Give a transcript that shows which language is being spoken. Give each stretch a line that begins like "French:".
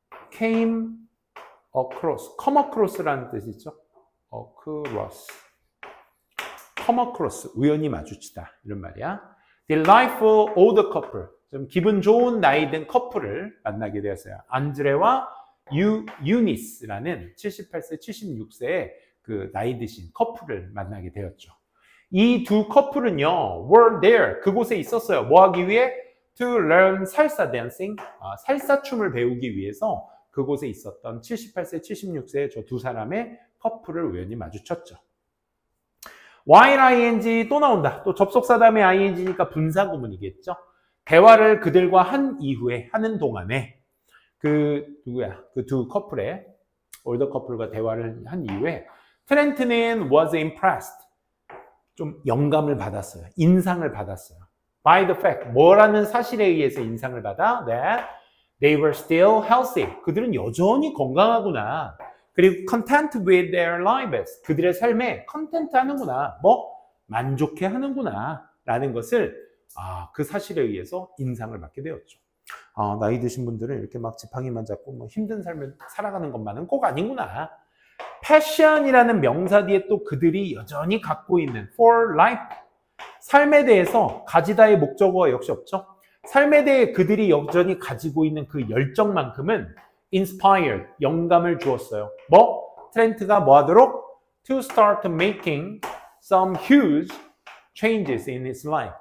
English: came across, come across라는
Korean: 뜻이 있죠? come across, 우연히 마주치다. 이런 말이야.
English: Delightful older couple,
Korean: 좀 기분 좋은 나이 든 커플을 만나게 되었어요. 안드레와 유니스라는 78세, 76세의 그 나이 드신 커플을 만나게 되었죠. 이 두 커플은요,
English: were there,
Korean: 그곳에 있었어요. 뭐 하기 위해?
English: To learn salsa dancing,
Korean: 살사 춤을 배우기 위해서 그곳에 있었던 78세, 76세의 저 두 사람의 커플을 우연히 마주쳤죠. while ing 또 나온다. 또 접속사 다음에 ing니까 분사구문이겠죠. 대화를 그들과 한 이후에, 하는 동안에 그 두 커플의 올더 커플과 대화를 한 이후에 트렌트는
English: was impressed.
Korean: 좀 영감을 받았어요. 인상을 받았어요.
English: by the fact,
Korean: 뭐라는 사실에 의해서 인상을 받아?
English: that they were still healthy.
Korean: 그들은 여전히 건강하구나. 그리고
English: content with their lives.
Korean: 그들의 삶에 컨텐트 하는구나. 뭐? 만족해 하는구나. 라는 것을 그 사실에 의해서 인상을 받게 되었죠. 나이 드신 분들은 이렇게 막 지팡이만 잡고 뭐 힘든 삶을 살아가는 것만은 꼭 아니구나. passion이라는 명사 뒤에 또 그들이 여전히 갖고 있는
English: for life,
Korean: 삶에 대해서 가지다의 목적어가 역시 없죠. 삶에 대해 그들이 여전히 가지고 있는 그 열정만큼은 inspired, 영감을 주었어요. 뭐? 트렌트가 뭐 하도록?
English: To start making some huge changes in his life.